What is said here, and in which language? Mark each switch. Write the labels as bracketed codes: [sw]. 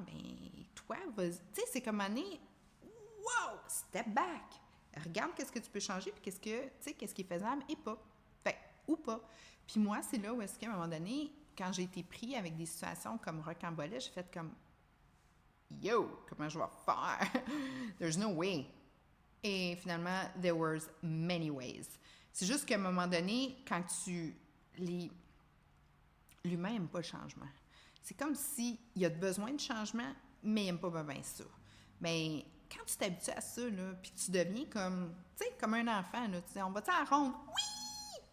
[fr] Ben, toi, vas-y. Tu sais, c'est comme année, [en] wow, step back. [fr] Regarde qu'est-ce que tu peux changer puis qu'est-ce qui est faisable et pas. Fait, ou pas. Puis moi, c'est là où est-ce qu'à un moment donné, quand j'ai été pris avec des situations comme rocambole, j'ai fait comme yo, comment je vais faire? [en] There's no way. [fr] Et finalement, [en] there was many ways. [fr] C'est juste qu'à un moment donné, quand l'humain n'aime pas le changement. C'est comme s'il y a besoin de changement, mais il n'aime pas bien ça. Mais quand tu t'habitues à ça, là, puis tu deviens comme, tu sais, comme un enfant, là, tu dis, on va-tu à la ronde? Oui!